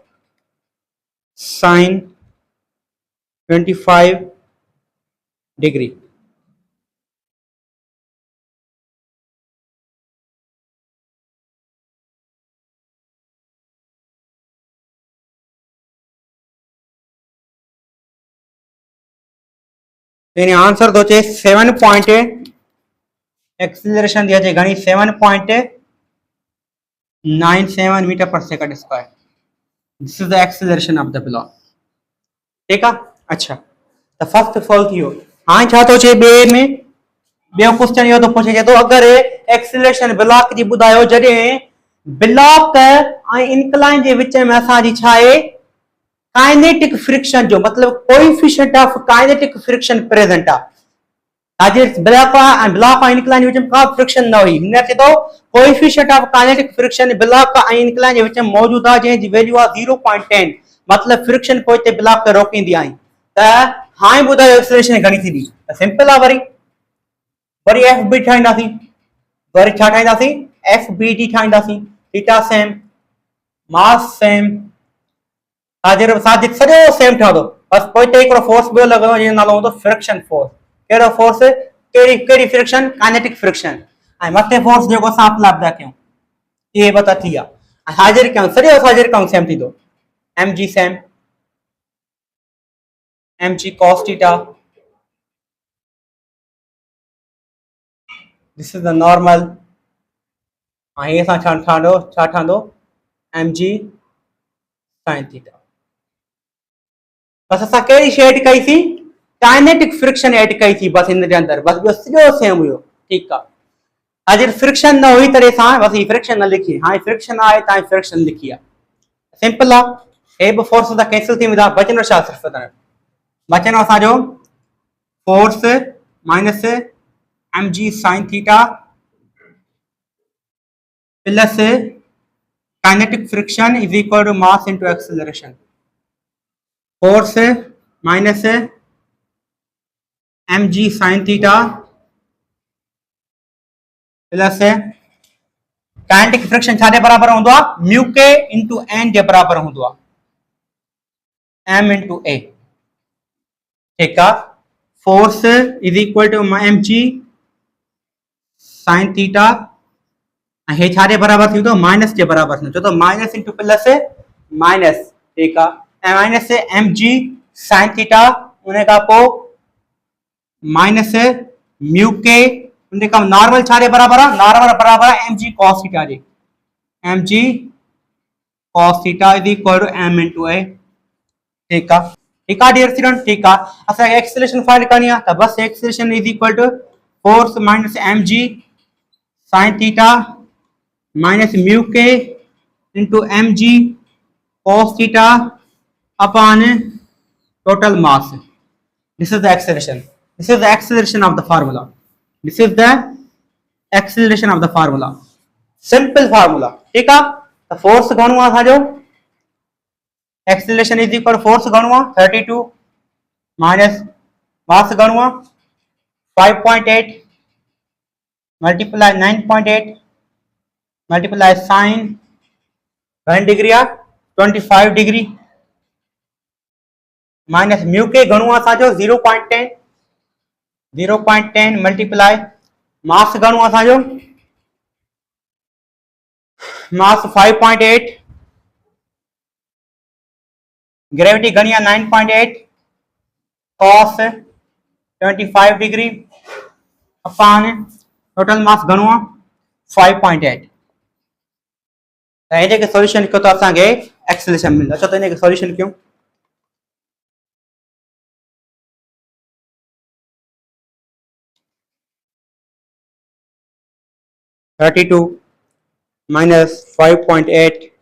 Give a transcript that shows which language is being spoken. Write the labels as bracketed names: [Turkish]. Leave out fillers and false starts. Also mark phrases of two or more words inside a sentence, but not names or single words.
[English] sin 25 degree [Sindhi] यानी आंसर दो चे 7 पॉइंट एक्सीलरेशन दिया चे घणी 7.97 [English] meter per second square this is the acceleration of the block [Hindi] ठीक है अच्छा तो [English] first solve [Sindhi] थियो हां छा तो चे बे में बे क्वेश्चन यो तो पूछे जे तो अगर एक्सीलरेशन ब्लॉक जी बुधायो जडे ब्लॉक ऐं इंक्लाइन जे विच में असांजी छा आहे [English] kinetic friction [Sindhi] जो मतलब [English] coefficient of kinetic friction present [Sindhi] आहे। हाजिर ब्लॉक ऐं इंक्लाइन जे विच में का फ्रिक्शन न हुई, हिन चए थो [English] coefficient of kinetic friction [Sindhi] ब्लॉक ऐं इंक्लाइन जे विच में मौजूद आहे जंहिंजी वैल्यू आहे 0.10 मतलब फ्रिक्शन पोइ ते ब्लॉक खे रोकींदी आहे। त हाणे ॿुधायो एक्सेलरेशन घणी थींदी? त सिंपल आहे, वरी एफ बी ठाहींदासीं, वरी छा ठाहींदासीं एफ बी डी ठाहींदासीं, थीटा सेम मास सेम हाजिर साजिद सॼो सेम ठहंदो, बस पोइ ते हिकिड़ो फोर्स ॿियो लॻंदो जंहिंजो नालो हूंदो [English] friction force. [Sindhi] कहिड़ो फोर्स? कहिड़ी फ्रिक्शन? [English] kinetic friction. [Sindhi] ऐं मथे फोर्स जेको असां अप्लाई था कयूं इहे पता थी विया। ऐं हाजिर कयूं सॼो हाजिर कयूं सेम थींदो, एम जी सेम [English] mg cos theta, this is the normal, [Sindhi] ऐं हे असां छा ठहंदो [English] mg sine theta. [Sindhi] बस असां कहिड़ी शइ ऐड कईसीं? [English] kinetic friction add [Sindhi] कई थी बस हिन जे अंदर, बस ॿियो सॼो सेम हुयो। ठीकु आहे, हाजिर फ्रिक्शन न हुई तॾहिं सां बस ही फ्रिक्शन न लिखी, हाणे फ्रिक्शन आहे तव्हां फ्रिक्शन लिखी आहे, सिंपल आहे। हे बि फोर्स सां कैंसिल थी वेंदा, बचंदो छा? सिर्फ़ु बचंदो असांजो [English] force minus mg sine theta plus kinetic friction is equal to mass into acceleration. force minus mg sine theta plus kinetic friction [Sindhi] छा जे बराबर हूंदो आहे? [English] mu k into N [Sindhi] जे बराबर हूंदो आहे, [English] m into a. [Sindhi] ठीकु आहे, [English] force is equal to mg sine theta, [Sindhi] हे छा जे बराबर थींदो? माइनस जे बराबर थींदो, छो त [English] minus into plus minus. [Sindhi] ठीकु आहे, ऐं [English] minus mg sine theta [Sindhi] उन खां पोइ [English] minus mu k [Sindhi] उन खां नॉर्मल छा जे बराबर आहे? नॉर्मल बराबर आहे [English] mg cos theta [Sindhi] जे, [English] mg cos theta is equal to m into a. [Sindhi] ठीकु आहे, ठीकु आहे [English] dear student. [Sindhi] ठीकु आहे, असांखे [English] acceleration find [Sindhi] करणी आहे त बस [English] acceleration is equal to force minus mg sine theta minus mu k into mg cos theta upon total mass. This is the acceleration. This is the acceleration of the formula. This is the acceleration of the formula. Simple formula. [Sindhi] ठीक है, तो force घणो आहे असांजो? [English] acceleration is equal to force [Sindhi] घणो आहे? 32 [English] minus mass [Sindhi] घणो आहे? 5.8 [English] multiply 9.8 multiply sin [Sindhi] घणी डिग्री आहे? 25 [English] degree minus mu k [Sindhi] घणो आहे असांजो? 0.10 0.10 [English] multiply mass [Sindhi] घणो आहे असांजो? मास 5.8, ग्रेविटी घणी आहे? 9.8 [English] cos 25 degree upon total mass [Sindhi] घणो आहे? 5.8। त हिन खे सॉल्यूशन कयो त असांखे एक्सेलरेशन मिलंदो। अचो त हिन खे सॉल्यूशन कयूं। [English] (32 minus 5.8